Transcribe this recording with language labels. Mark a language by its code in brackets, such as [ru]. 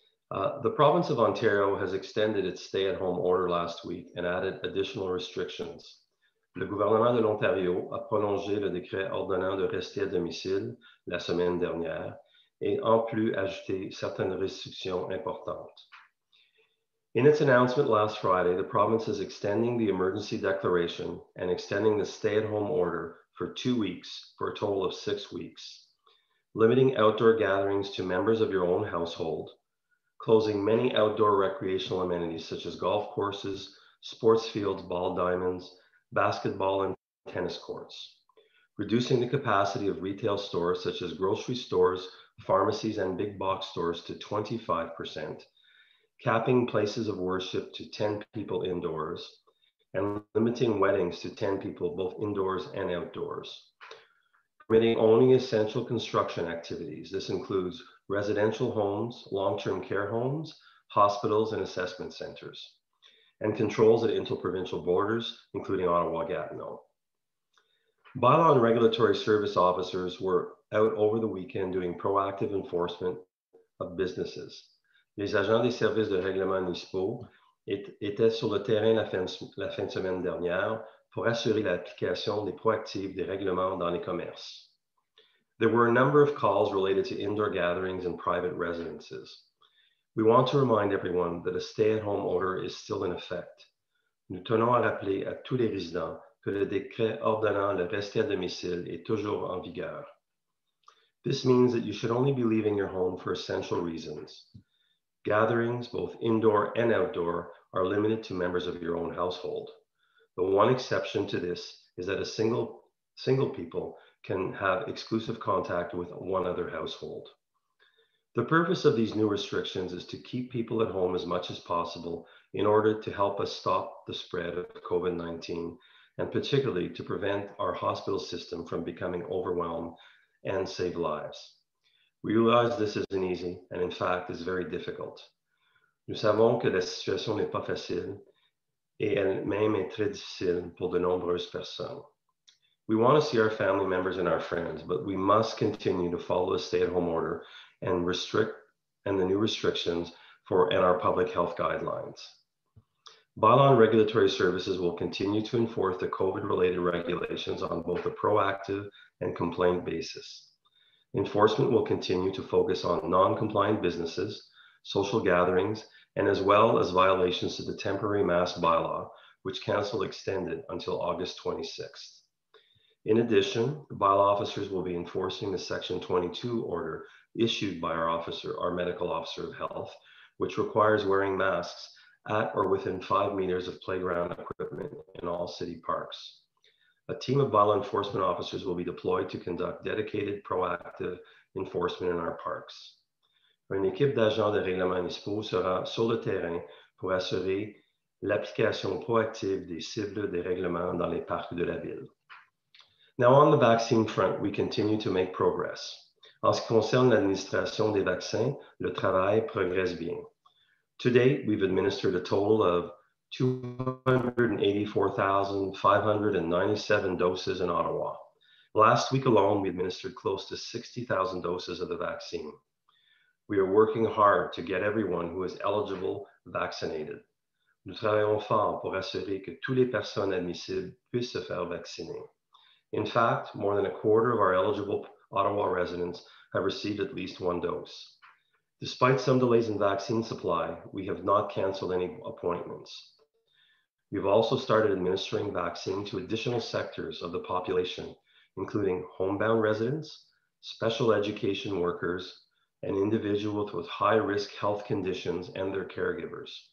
[en] The province of Ontario has extended its stay-at-home order last week and added additional restrictions. [fr] Le gouvernement de l'Ontario a prolongé le décret ordonnant de rester à domicile la semaine dernière et en plus ajouté certaines restrictions importantes. [en] In its announcement last Friday, the province is extending the emergency declaration and extending the stay-at-home order for 2 weeks for a total of 6 weeks, limiting outdoor gatherings to members of your own household, closing many outdoor recreational amenities such as golf courses, sports fields, ball diamonds, basketball and tennis courts, reducing the capacity of retail stores such as grocery stores, pharmacies, and big box stores to 25%, capping places of worship to 10 people indoors, and limiting weddings to 10 people both indoors and outdoors. Permitting only essential construction activities. This includes residential homes, long-term care homes, hospitals, and assessment centers, and controls at interprovincial borders, including Ottawa-Gatineau. Bylaw and regulatory service officers were out over the weekend doing proactive enforcement of businesses. [fr] Les agents des services de règlement municipaux étaient sur le terrain la fin de semaine dernière pour assurer l'application des proactifs des règlements dans les commerces. [en] There were a number of calls related to indoor gatherings and private residences. We want to remind everyone that a stay-at-home order is still in effect. [fr] Nous tenons à rappeler à tous les résidents que le décret ordonnant le rester à domicile est toujours en vigueur. [en] This means that you should only be leaving your home for essential reasons. Gatherings, both indoor and outdoor, are limited to members of your own household. The one exception to this is that a single people can have exclusive contact with one other household. The purpose of these new restrictions is to keep people at home as much as possible in order to help us stop the spread of COVID-19, and particularly to prevent our hospital system from becoming overwhelmed and save lives. We realize this isn't easy, and in fact is very difficult. [fr] Nous savons que la situation n'est pas facile, et elle-même est très difficile pour de nombreuses personnes. [en] We want to see our family members and our friends, but we must continue to follow the stay-at-home order and the new restrictions and our public health guidelines. Bylaw and regulatory services will continue to enforce the COVID-related regulations on both a proactive and complaint basis. Enforcement will continue to focus on non-compliant businesses, social gatherings, and as well as violations to the temporary mask bylaw, which council extended until August 26th. In addition, bylaw officers will be enforcing the Section 22 order issued by our medical officer of health, which requires wearing masks at or within 5 meters of playground equipment in all city parks. A team of bylaw enforcement officers will be deployed to conduct dedicated, proactive enforcement in our parks. [fr] Une équipe d'agents de règlement municipaux sera sur le terrain pour assurer l'application proactive des cibles des règlements dans les parcs de la ville. [en] Now, on the vaccine front, we continue to make progress. [fr] En ce qui concerne l'administration des vaccins, le travail progresse bien. [en] To date, we've administered a total of 284,597 doses in Ottawa. Last week alone, we administered close to 60,000 doses of the vaccine. We are working hard to get everyone who is eligible vaccinated. [fr] Nous travaillons fort pour assurer que toutes les personnes admissibles puissent se faire vacciner. [en] In fact, more than a quarter of our eligible Ottawa residents have received at least one dose. Despite some delays in vaccine supply, we have not canceled any appointments. We've also started administering vaccine to additional sectors of the population, including homebound residents, special education workers, and individuals with high-risk health conditions and their caregivers.